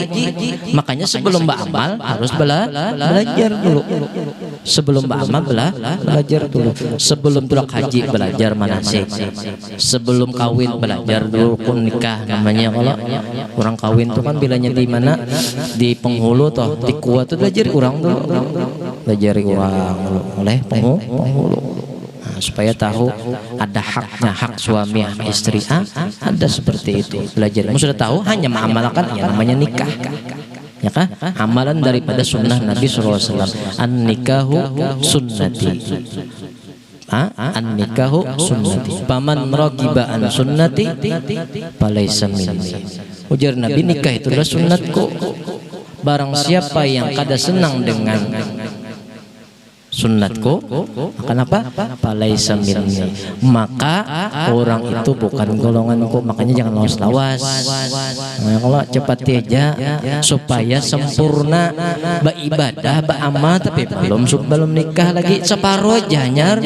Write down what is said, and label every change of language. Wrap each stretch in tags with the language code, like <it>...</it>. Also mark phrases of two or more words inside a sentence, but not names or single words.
<id>Makanya sebelum beramal harus belajar dulu. Sebelum beramal belajar dulu. Sebelum tulak haji belajar manasik. Sebelum kawin belajar dulu rukun nikah namanya. Kalau orang kawin tuh kan bilanya di mana? Di penghulu toh, di kuat tuh belajar orang dulu. Belajar orang dulu oleh penghulu. Supaya tahu ada haknya, hak suami, hak istri, ada seperti itu. Belajar. Kamu sudah tahu, hanya mengamalkan yang namanya nikah, ya kan? Amalan daripada sunnah Nabi SAW.</id> <ar>النكاح سنتي. النكاح سنتي. فمن رغب عن سنتي، فليس مني.</ar> <bjn>Ujar Nabi, nikah itulah sunnatku. Barang siapa yang kada senang dengan sunnatku, kenapa?</bjn> <ar>فليس مني,</ar> <id>maka orang itu bukan golonganku. Makanya jangan lawas-lawas. Nah, kalau cepat aja supaya sempurna beribadah, beramal, tapi belum nikah lagi separuh aja nyar.</id>